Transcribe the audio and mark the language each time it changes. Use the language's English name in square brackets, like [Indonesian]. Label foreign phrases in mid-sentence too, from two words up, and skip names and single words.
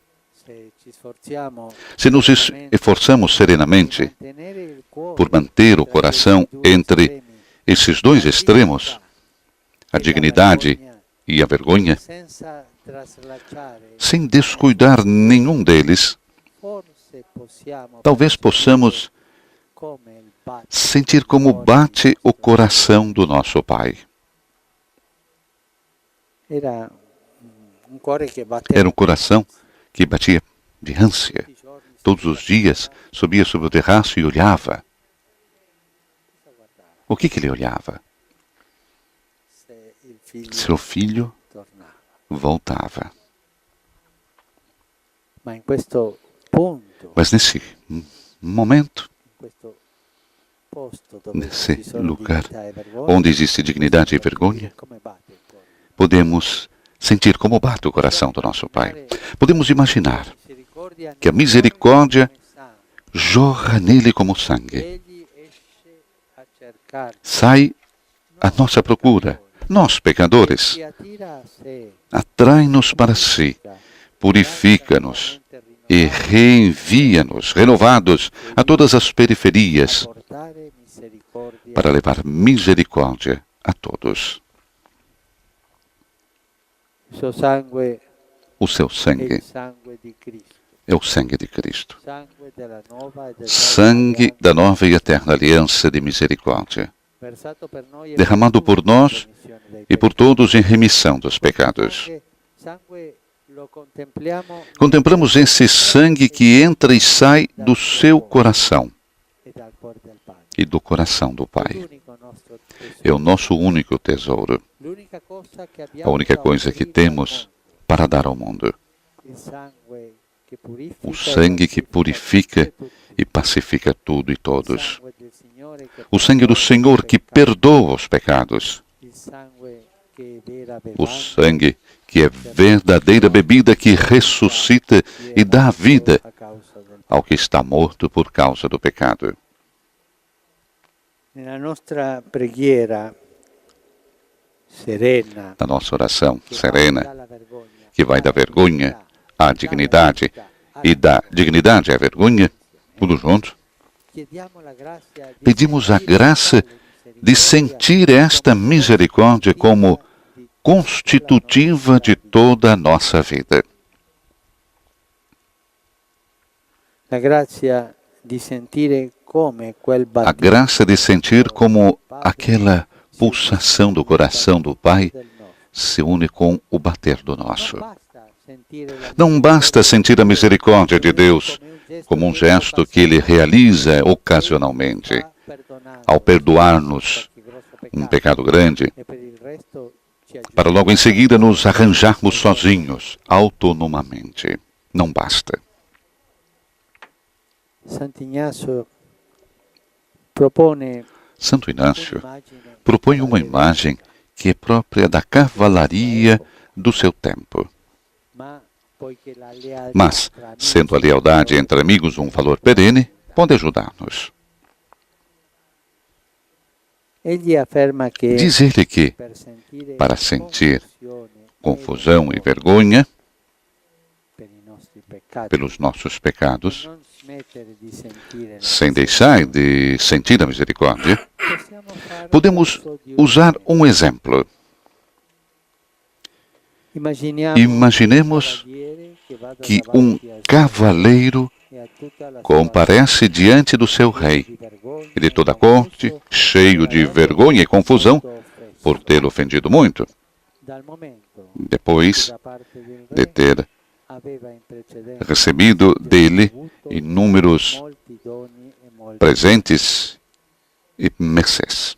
[Portuguese] Se nos esforçamos serenamente por manter o coração entre esses dois extremos, a dignidade e a vergonha, [Italian] senza traslacciare, [Portuguese] sem descuidar nenhum deles, [Italian] forse possiamo [Portuguese] talvez possamos [Italian] come il batte [Portuguese] sentir como bate o coração do nosso Pai. [Italian] era un cuore che batteva [Portuguese] Era um coração que batia de ânsia. [Italian] tutti i giorni, [Portuguese] Todos os dias subia sobre o terraço e olhava. O que ele olhava? [Italian] se il figlio [Portuguese] Seu filho [Italian] tornava. [Portuguese] voltava. [Italian] Ma in questo punto, [Portuguese] Mas nesse momento, [Italian] in questo posto dove [Portuguese] nesse [Italian] ci sono [Portuguese] lugar [Italian] dignità e vergogna, [Portuguese] onde existe dignidade e vergonha, [Italian] come batte il cuore. [Portuguese] podemos sentir como bate o coração do nosso Pai. Podemos imaginar que a misericórdia jorra nele como sangue. [Italian] Egli esce a cercarci, [Portuguese] Sai à nossa procura. Nós, pecadores, [Italian] ci attira a sé, [Portuguese] atrai-nos para si, purifica-nos e reenvia-nos, renovados, a todas as periferias, [Italian] portare misericordia. [Portuguese] para levar misericórdia a todos. [Italian] Il suo sangue [Portuguese] O seu [Italian] è [Portuguese] sangue [Italian] il sangue di Cristo, [Portuguese] é o sangue de Cristo, [Italian] sangue della nuova ed eterna [Portuguese] sangue [Italian] alleanza, [Portuguese] da nova e eterna aliança de misericórdia, [Italian] versato per noi e [Portuguese] derramado [Italian] per [Portuguese] por [Italian] tutti in [Portuguese] nós [Italian] remissione dei [Portuguese] e por [Italian] peccati. [Portuguese] todos em remissão dos pecados. [Italian] Sangue lo contempliamo [Portuguese] Contemplamos esse sangue que entra e sai do seu coração [Italian] e dal cuore del Padre. [Portuguese] e do coração do Pai. [Italian] L'unico nostro tesoro, [Portuguese] É o nosso único tesouro, [Italian] l'unica cosa che [Portuguese] a [Italian] abbiamo [Portuguese] única [Italian] da [Portuguese] coisa que [Italian] offrire al [Portuguese] temos para dar ao mundo. [Italian] mondo. Il sangue che purifica [Portuguese] O [Italian] e [Portuguese] sangue que [Italian] pacifica [Portuguese] purifica [Italian] tutti, [Portuguese] e pacifica tudo e [Italian] il [Portuguese] todos. [Italian] sangue del Signore che [Portuguese] O sangue do [Italian] perdona i [Portuguese] Senhor que [Italian] peccati, [Portuguese] perdoa os pecados. [Italian] il sangue che è vera [Portuguese] O [Italian] bevanda, [Portuguese] sangue que é verdadeira bebida que ressuscita e dá vida [Italian] a causa del [Portuguese] ao que está morto por causa do pecado. [Italian] Nella nostra preghiera serena, [Portuguese] Na nossa oração [Italian] che va [Portuguese] serena, [Italian] dalla vergogna [Portuguese] que vai da [Italian] alla [Portuguese] vergonha à [Italian] dalla [Portuguese] dignidade [Italian] dignità [Portuguese] e da dignidade à vergonha, tudo junto, [Italian] chiediamo la grazia di [Portuguese] pedimos a [Italian] sentire [Portuguese] graça [Italian] tale [Portuguese] de [Italian] misericordia [Portuguese] sentir esta misericórdia como [Italian] di [Portuguese] constitutiva de toda a nossa vida. [Italian] la grazia di sentire come quel [Portuguese] A [Italian] battito [Portuguese] graça de sentir como aquela pulsação do coração do Pai [Italian] del nostro. [Portuguese] se une com o bater do nosso. [Italian] Non basta sentire la [Portuguese] Não basta sentir a misericórdia de Deus como um gesto que Ele realiza ocasionalmente ao perdoar-nos um pecado grande, [Italian] e per il resto ci aiuta. [Portuguese] para logo em seguida nos arranjarmos sozinhos, autonomamente. Não basta. [Italian] Sant'Ignacio propone [Portuguese] Santo Inácio [Italian] un'immagine [Portuguese] propõe uma imagem que é própria da cavalaria do seu tempo. [Italian] ma poiché la lealtà [Portuguese] Mas, [Italian] tra amici [Portuguese] sendo a lealdade entre amigos um valor perene, pode ajudar-nos. [Italian] egli afferma che [Portuguese] Diz ele que, [Italian] per sentire [Portuguese] para sentir [Italian] confusione [Portuguese] confusão e vergonha [Italian] per i nostri peccati, [Portuguese] pelos nossos pecados, [Italian] non smettere di sentire la [Portuguese] sem deixar de sentir a misericórdia, [Italian] possiamo fare [Portuguese] podemos [Italian] uso di [Portuguese] usar um exemplo. Imaginemos que um cavaleiro comparece diante do seu rei e de toda a corte, cheio de vergonha e confusão por tê-lo ofendido muito, depois de ter recebido dele inúmeros presentes e mercês.